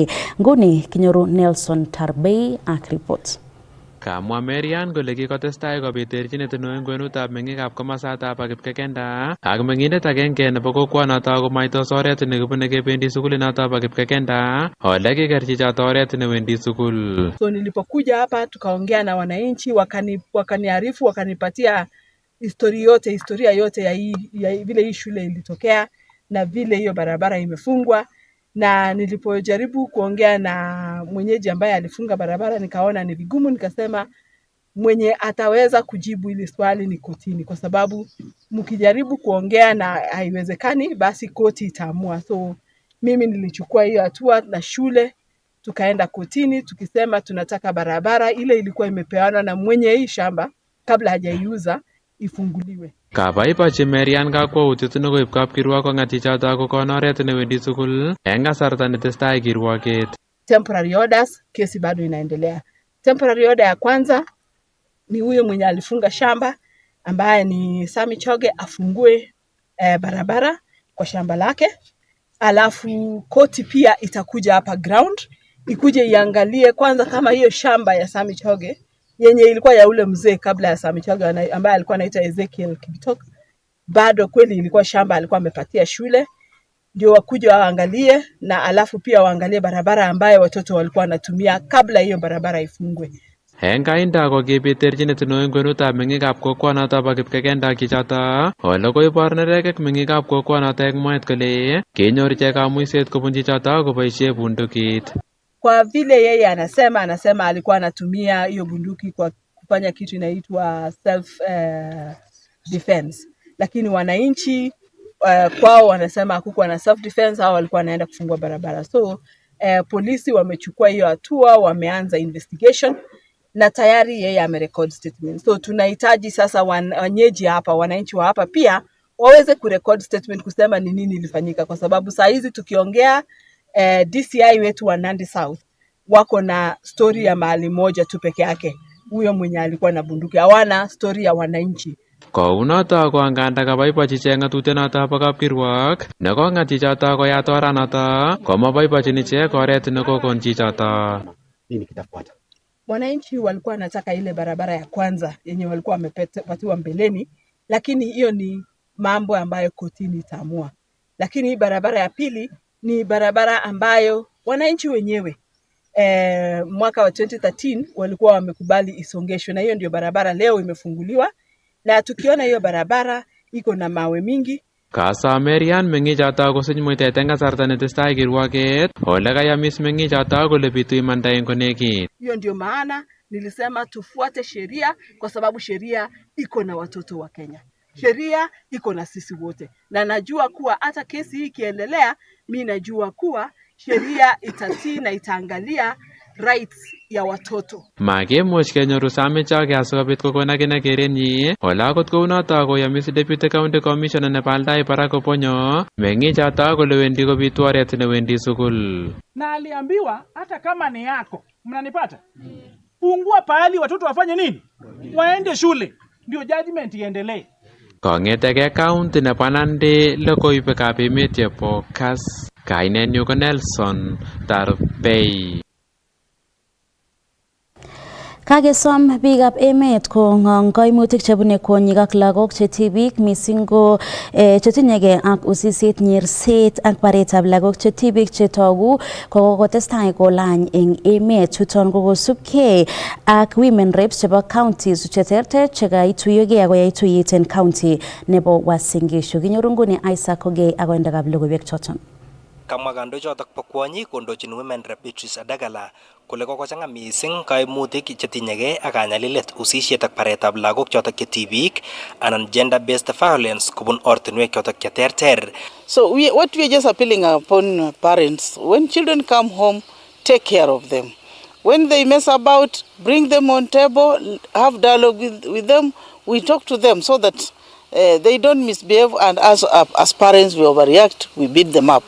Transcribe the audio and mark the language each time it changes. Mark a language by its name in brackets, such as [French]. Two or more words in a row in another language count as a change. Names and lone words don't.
[Kalenjin] Nguni kinyoru Nelson Tarbei ak report. Kamwa Marian kole kikotestai kobit terchinet neo eng kwenutab meng'ikab komosatab Kapkegenda ak meng'indet agenge nebo kokwonoto komaitos oret nekibune kebendi sukulinoto bo Kapkegenda ole kiker chichoto oret newendi sukul. [Swahili] So nilipokuja hapa tukaongea na wananchi wakaniarifu wakanipatia historia yote ya vile hii shule ilitokea na vile hiyo barabara imefungwa. Na nilipojaribu kuongea na mwenyeji ambaye alifunga barabara nikaona ni vigumu, nikasema mwenye ataweza kujibu ili swali ni kotini, kwa sababu mkijaribu kuongea na haiwezekani basi koti itaamua. So mimi nilichukua hiyo hatua na shule tukaenda kotini tukisema tunataka barabara ile ilikuwa imepeanwa na mwenye hii shamba kabla hajaiuza ifunguliwe. [Kalenjin] Kabaibachi Marian kakwautiet nekoib kapkirwok kongat chichoto kokon oret newendi sukul eng kasarta netestai kirwoket. [English] Temporary orders, [Swahili] kesi bado inaendelea. [English] Temporary order [Swahili] ya kwanza ni huyo mwenye alifunga shamba ambaye ni Sami Choge afungue barabara kwa shamba lake. Alafu koti pia itakuja hapa ground ikuje iangalie kwanza kama hiyo shamba ya Sami Choge yenye ilikuwa ya ule mzee kabla ya Sami Choge ambaye alikuwa anaitwa Ezekiel Kibitok bado kweli ilikuwa shamba alikuwa amepatia shule, ndio wakuje waangalie na alafu pia waangalie barabara ambayo watoto walikuwa wanatumia kabla hiyo barabara ifungwe. [Kalenjin] Hengainda ko kibit terchinet neo eng kwenutab meng'ikab kokwonoto bo Kapkegenda chichoto ole koibor nerekek meng'ikab kokwonoto eng mwaet kole kenyor ichek kamuiset kobun chichoto koboisie bundukit. [Swahili] Kwa vile yeye anasema alikuwa anatumia hiyo bunduki kwa kufanya kitu inaitwa [English] self defense, [Swahili] lakini wananchi kwao wanasema hakukuwa na [English] self defense [Swahili] au walikuwa wanaenda kufungua barabara. So polisi wamechukua hiyo hatua, wameanza investigation na tayari yeye amerecord statement. So tunahitaji sasa wananchi wa hapa pia waweze kurecord statement kusema ni nini ilifanyika, kwa sababu saa hizi tukiongea DCI wetu wa Nandi South wako na story ya mahali moja tu peke yake, huyo mwenye alikuwa na bunduki. Hawana story ya wananchi. [Kalenjin] Kounoto ko anganda kabaibachi ichek ng'atutienoto bo kapkirwok nekong'at chichoto koyat oranoto komaboibochin ichek oret nekokon chichoto. [Swahili] Nini kitafuata? Wananchi walikuwa wanataka ile barabara ya kwanza yenye walikuwa wamepatiwa mbeleni, lakini hiyo ni mambo ambayo kotini itaamua. Lakini hii barabara ya pili ni barabara ambayo wananchi wenyewe mwaka wa 2013 walikuwa wamekubali isongeshwe, na hiyo ndio barabara leo imefunguliwa. Na tukiona hiyo barabara iko na mawe mingi. [Kalenjin] Kasa Marian meng'ichoto kosich muitet eng kasarta netestai kirwoket ole kayamis meng'ichoto kole bitu imanda eng konekit. [Swahili] Hiyo ndio maana nilisema tufuate sheria, kwa sababu sheria iko na watoto wa Kenya. sheria iko na sisi wote, na najua kuwa hata kesi hii ikiendelea, mimi najua kuwa sheria itatii na itaangalia rights ya watoto. [Kalenjin] Makemuch kenyoru Samichake asikobit kokon akine kerenyi. Ole akot kounoto koyomis [English] Deputy County Commissioner [Kalenjin] nebo Aldai Barak Oponyo meng'ichoto kole wendi kobitu oret newendi sukul. [Swahili] Na aliambiwa hata kama ni yako, mnanipata? Fungua pahali watoto wafanye nini? Waende shule. Ndio judgment iendelee. [Kalenjin] Kong'eteke county nebo Nandi, logoiwekab emet chebo Kass. Kainenyu ko Nelson Tarbei. Kagesom biikab emet kong'ong kaimutik chebune kwonyik ak lagok che tibik mising ko chetinyegei ak usisiet, nyerset ak baretab lagok che tibik chetogu kokotestai kolany eng emet. Chuton kokosubkei ak [English] women reps [Kalenjin] chebo counties cheterter chekaituyogei akoyai tuyet en county nebo Uasin Gishu. Kinyoru nguni Isaac Ogei ak oindakab logoiwek choton. Kamwa kandoichotok bo kwonyik kondochin [English] women rep [Kalenjin] Beatrice Adagala kole kokochang'a mising kaimutik chetinyegei ak kanyalilet, usisiet ak baretab lagok chotok che tibik anan [English] gender based violence [Kalenjin] kobun ortinwek chotok cheterter. [English] So what we are just appealing upon parents, when children come home, take care of them. When they mess about, bring them on table, have dialogue with them, we talk to them so that they don't misbehave, and as parents we overreact, we beat them up.